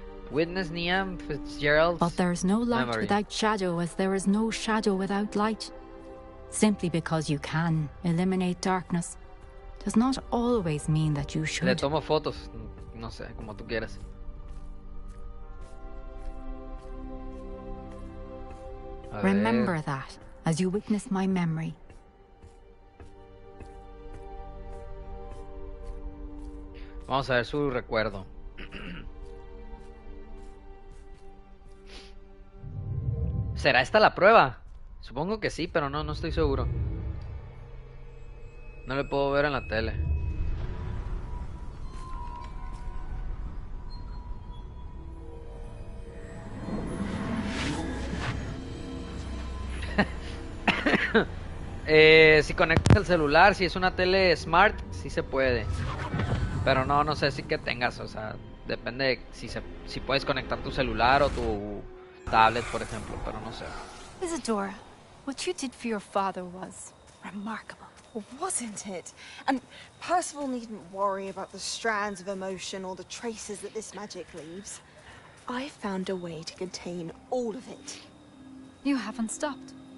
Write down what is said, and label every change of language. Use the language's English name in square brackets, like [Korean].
[English] Witness Niam Fitzgerald. But there is no light memory. without shadow, as there is no shadow without light. Simply because you can eliminate darkness does not always mean that you should. [Spanish] Le tomo fotos, no sé, como tú quieras. [English] Remember that as you witness my memory. [Spanish] Vamos a ver su recuerdo. ¿Será esta la prueba? Supongo que sí, pero no estoy seguro. No le puedo ver en la tele. Si conectas el celular, si es una tele smart, sí se puede. Pero no sé si que tengas, o sea, depende de si puedes conectar tu celular o tu tablet, por ejemplo, pero no sé. [English] Isadora, what you did for your father was remarkable. Well, wasn't it? And Percival needn't worry about the strands of emotion or the traces that this magic leaves. I found a way to contain all of it. You haven't stopped.